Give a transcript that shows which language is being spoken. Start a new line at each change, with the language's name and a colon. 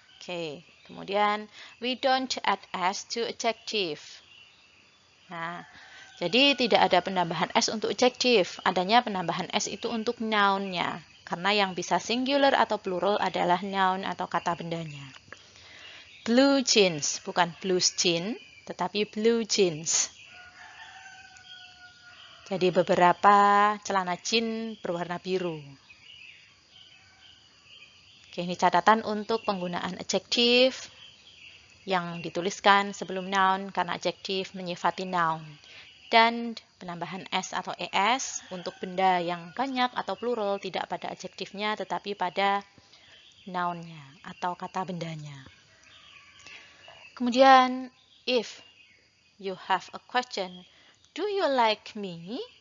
Indonesian: Oke, kemudian
English: we don't add s to adjective.
Indonesian: Nah, jadi tidak ada penambahan s untuk adjective. Adanya penambahan s itu untuk noun-nya. Karena yang bisa singular atau plural adalah noun atau kata bendanya.
English: Blue jeans,
Indonesian: bukan
English: blues jeans,
Indonesian: tetapi
English: blue jeans.
Indonesian: Jadi beberapa celana jeans berwarna biru. Oke, ini catatan untuk penggunaan adjektif yang dituliskan sebelum noun karena adjektif menyifati noun. Dan penambahan s atau es untuk benda yang banyak atau plural tidak pada adjektifnya tetapi pada noun-nya atau kata bendanya.
English: Kemudian if you have a question, do you like me?